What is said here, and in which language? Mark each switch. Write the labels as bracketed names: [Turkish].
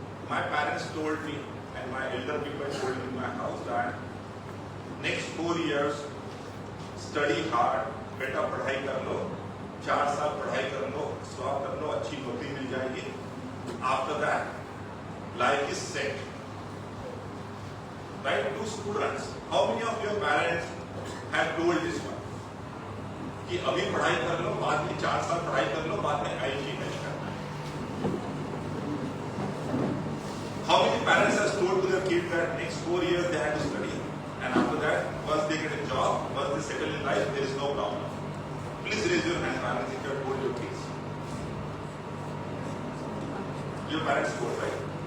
[English] My parents told me, and my elder people told me in my house that next 4 years, study hard, [Hindi] बेटा पढ़ाई कर लो, 4 साल पढ़ाई कर लो, स्वाब कर लो, अच्छी नौकरी मिल जाएगी. [English] After that, life is set. Right? To students, how many of your parents have told this one? [Hindi] कि अभी पढ़ाई कर लो, बाद में 4 साल पढ़ाई कर लो, बाद में IIT करना है. [English] How many parents have told to their kids that next 4 years they have to study, and after that, once they get a job, once they settle in life, there is no problem? Please raise your hand, parents, if you have told your kids. Your parents told, right?